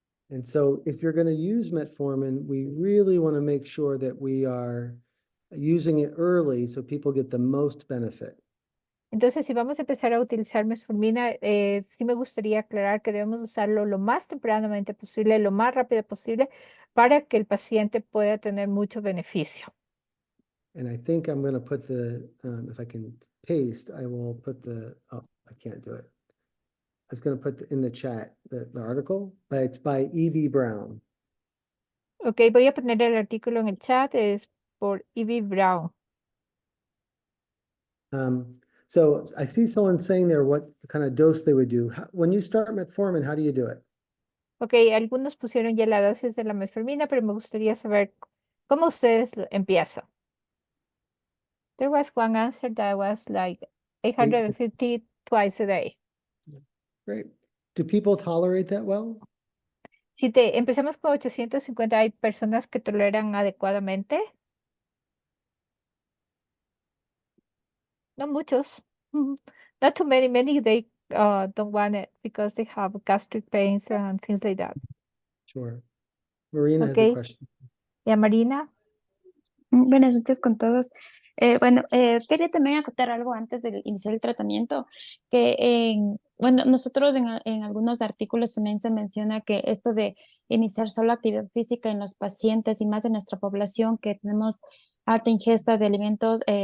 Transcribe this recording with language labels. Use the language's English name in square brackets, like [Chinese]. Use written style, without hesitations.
[English] And so if you're going to use metformin, we really want to make sure that we are using it early so people get the most benefit. [Spanish] Entonces, si vamos a empezar a utilizar metformina, sí me gustaría aclarar que debemos usarlo lo más tempranamente posible, lo más rápido posible, para que el paciente pueda tener mucho beneficio. [English] And I think I'm going to put if I can paste, I will put oh, I can't do it. I was going to put in the chat the article, but it's by E.B. Brown. [Spanish] Ok, voy a poner el artículo en el chat, es por E.B. Brown. [English] So I see someone saying there what kind of dose they would do. When you start metformin, how do you do it? [Spanish] Ok, algunos pusieron ya la dosis de la metformina, pero me gustaría saber cómo ustedes empiezan. [English] There was one answer that was like 850 twice a day. Great. Do people tolerate that well? [Spanish] Si empezamos con 850, ¿hay personas que toleran adecuadamente? No muchos. [English] Not too many. Many they don't want it because they have gastric pains and things like that. Sure. Marina has a Okay. question. [Spanish] Ya, Marina. Buenas noches con todos. Quería también acotar algo antes de iniciar el tratamiento, nosotros en algunos artículos también se menciona que esto de iniciar solo actividad física en los pacientes y más en nuestra población que tenemos alta ingesta de alimentos